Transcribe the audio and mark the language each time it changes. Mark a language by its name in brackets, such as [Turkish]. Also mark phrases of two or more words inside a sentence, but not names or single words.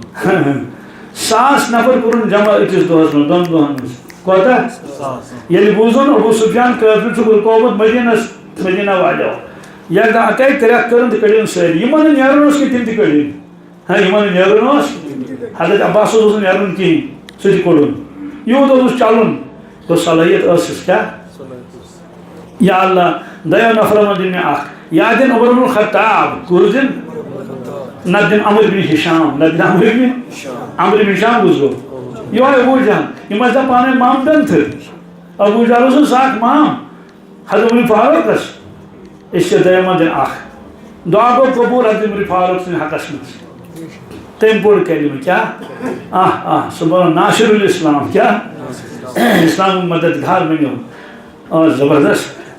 [Kashmiri] 100 نفر کوٚرُن جمع أکِس دۄہس منٛز 2 دۄہن منٛز کوتاہ ییٚلہِ بوٗزُن ابو سفیان کٲفِر چھُ رُکومُت مدیٖنہ والیو یکدہ اکے کرٛٮ۪کھ کٔرٕن تہٕ کٔڑِن سٲری یِمن نہٕ نیرُن اوس کینٛہہ تِم تہِ کٔڑِن یِمن نہٕ نیرُن اوس حضرت عباس اوس نہٕ نیرُن کِہیٖنۍ سُہ تہِ کوٚڑُن یوٗت اوسُس چلُن گوٚو صلٲحیت ٲسٕس کیٛاہ [Arabic] یا اللہ [Kashmiri] دوٚیو نفرن منٛز دِن مےٚ اکھ یا دِن عمر بن الخطاب کُس دِن نتہٕ دِن عمر بن ہشام نتہٕ دِن عمر بن ہشام کُس گوٚو یِہوے ابو جہل یِم ٲسۍ دپان پانہٕ ؤنۍ مامتن تہٕ ابو جہل اوس اکھ مام حضرت عمر فاروقس أسۍ چھِ دوٚیِم منٛز دِن اکھ دعا گوٚو قبوٗل حضرت عمر فاروق سٕنٛدِ حقس منٛز تٔمۍ پوٚر کلمہٕ کیٛاہ سُہ بنوو ناصر الاسلام کیٛاہ اسلامُک مددگار بنیو زبردست